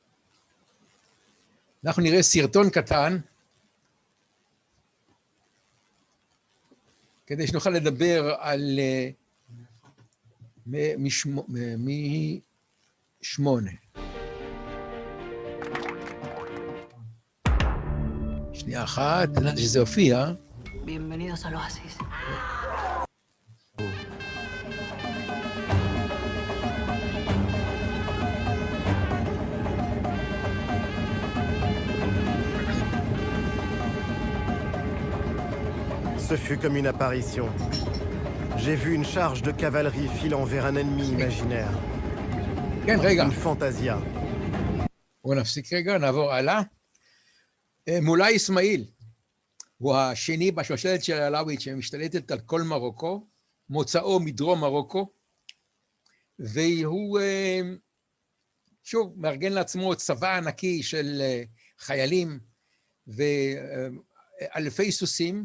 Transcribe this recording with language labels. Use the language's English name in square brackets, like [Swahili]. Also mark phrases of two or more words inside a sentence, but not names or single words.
[Hebrew] אנחנו נראה סרטון קטן, כדי שנוכל לדבר על מ-8. שנייה אחת, נדע שזה הופיע. [Spanish] Bienvenidos al oasis. [French] Ce fut comme une apparition. J'ai vu une charge de cavalerie filant vers un ennemi imaginaire. Une fantasia. [Hebrew] בואו נפסיק רגע, נעבור הלאה. מולאי אסמאעיל הוא השני בשושלת של העלאווית שמשתלטת על כל מרוקו, מוצאו מדרום מרוקו, והוא שוב מארגן לעצמו צבא ענקי של חיילים ואלפי סוסים.